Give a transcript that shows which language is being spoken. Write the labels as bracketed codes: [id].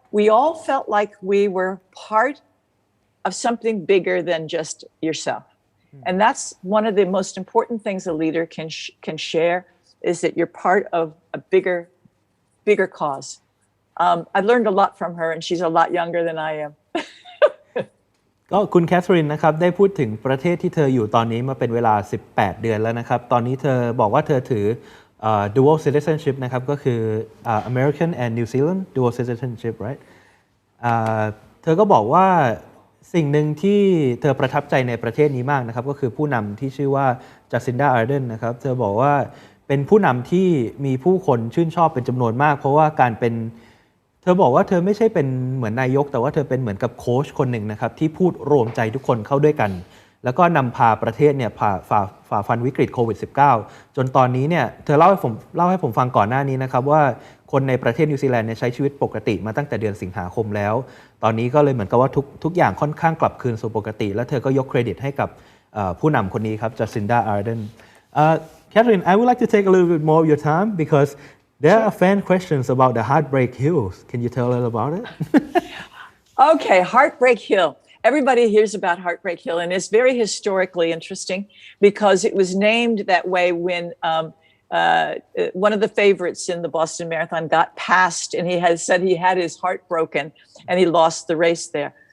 [en] We all felt like we were part of something bigger than just yourself. And that's one of the most important things a leader can share is that you're part of a bigger cause. I've learned a lot from her, and she's a lot younger than I am. [th] ก็คุณแคทเธอรีนนะครับได้พูดถึงประเทศที่เธออยู่ตอนนี้มาเป็นเวลา18 เดือนแล้วนะครับตอนนี้เธอบอกว่าเธอถือ [en] dual citizenship [th] นะครับก็คือ [en] American and New Zealand dual citizenship right [th] เธอก็บอกว่าสิ่งหนึ่งที่เธอประทับใจในประเทศนี้มากนะครับก็คือผู้นำที่ชื่อว่าจัสซินดา อาร์เดนนะครับเธอบอกว่าเป็นผู้นำที่มีผู้คนชื่นชอบเป็นจำนวนมากเพราะว่าการเป็น เธอบอกว่าเธอไม่ใช่เป็นเหมือนนายกแต่ว่าเธอเป็นเหมือนกับโค้ชคนหนึ่งนะครับที่พูดรวมใจทุกคนเข้าด้วยกันแล้วก็นำพาประเทศเนี่ย ฝ่าฟันวิกฤตโควิด -19 จนตอนนี้เนี่ยเธอเล่าให้ผมฟังก่อนหน้านี้นะครับว่าคนในประเทศนิวซีแลนด์เนี่ยใช้ชีวิตปกติมาตั้งแต่เดือนสิงหาคมแล้วตอนนี้ก็เลยเหมือนกับว่าทุกอย่างค่อนข้างกลับคืนสู่ปกติแล้วเธอก็ยกเครดิตให้กับผู้นำคนนี้ครับจัสซินดา อาร์เดน [en] Catherine, I would like to take a little bit more of your time because there are fan questions about the Heartbreak Hills. Can you tell us about it? Okay, Heartbreak Hill. Everybody hears about Heartbreak Hill, and it's very historically interesting because it was named that way when one of the favorites in the Boston Marathon got passed, and he had said he had his heart broken, and he lost the race there.